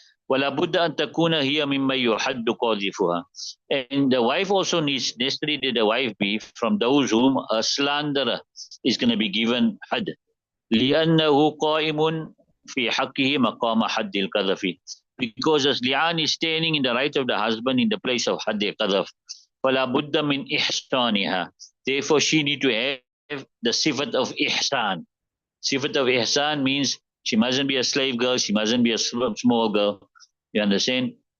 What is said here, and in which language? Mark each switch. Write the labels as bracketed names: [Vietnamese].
[Arabic] ولا بد أن تكون هي مما يحد قاذفها. [English] And the wife also needs necessary that the wife be from those whom a slanderer is going to be given had. [Arabic] لأنه قائم في حقه مقام حد القذف. [English] Because as li'an is standing in the right of the husband in the place of حد القذف. [Arabic] فلا بد من إحسانها. [English] Therefore she need to have the sifat of ihsan. Sifat of ihsan means she mustn't be a slave girl, she mustn't be a small girl. You understand?